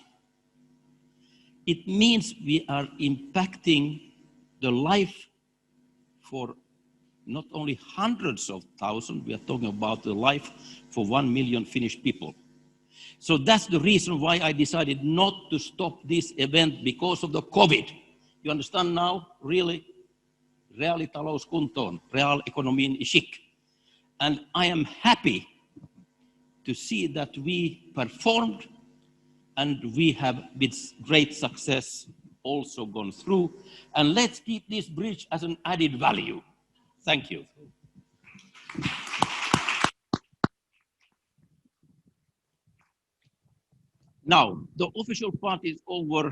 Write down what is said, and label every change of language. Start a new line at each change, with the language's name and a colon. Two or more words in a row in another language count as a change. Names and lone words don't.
English: It means we are impacting the life for not only hundreds of thousands, we are talking about the life for 1 million Finnish people. So that's the reason why I decided not to stop this event because of the COVID. You understand now, really,
Finnish: reaalitalous kuntoon, reaalekonomiin chic.
English: And I am happy to see that we performed and we have with great success also gone through. And let's keep this bridge as an added value. Thank you. Now, the official part is over.